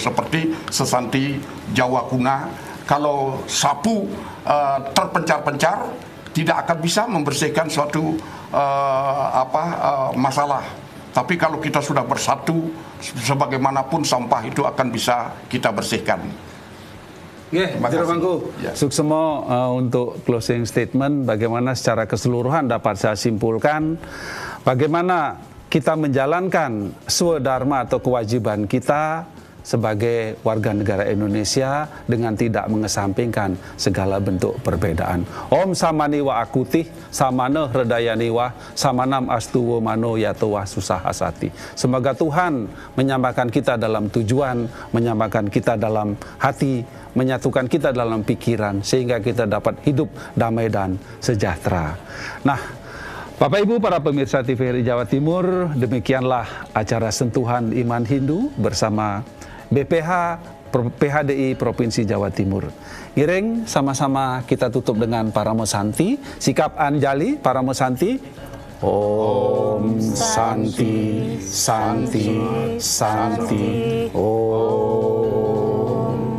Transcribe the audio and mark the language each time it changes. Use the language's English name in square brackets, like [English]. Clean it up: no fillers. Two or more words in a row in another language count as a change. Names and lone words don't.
[Indonesian] Seperti sesanti Jawa kuna, kalau sapu terpencar-pencar tidak akan bisa membersihkan suatu masalah. Tapi kalau kita sudah bersatu, sebagaimanapun sampah itu akan bisa kita bersihkan. Juru Mangku, suksemo untuk [English] closing statement, [Indonesian] bagaimana secara keseluruhan dapat saya simpulkan bagaimana kita menjalankan swadharma atau kewajiban kita sebagai warga negara Indonesia dengan tidak mengesampingkan segala bentuk perbedaan. [Sanskrit] Om samani wa akutih, samana hredayani wa, samanam astuwo mano yatowah susah asati. [Indonesian] Semoga Tuhan menyamakan kita dalam tujuan, menyamakan kita dalam hati, menyatukan kita dalam pikiran, sehingga kita dapat hidup damai dan sejahtera. Nah, Bapak Ibu para pemirsa TVRI Jawa Timur, demikianlah acara Sentuhan Iman Hindu bersama BPH PHDI Provinsi Jawa Timur. Ngiring sama-sama kita tutup dengan Paramo Santi, sikap Anjali Paramo Santi. [Sanskrit] Om Santi, Santi, Santi, Om.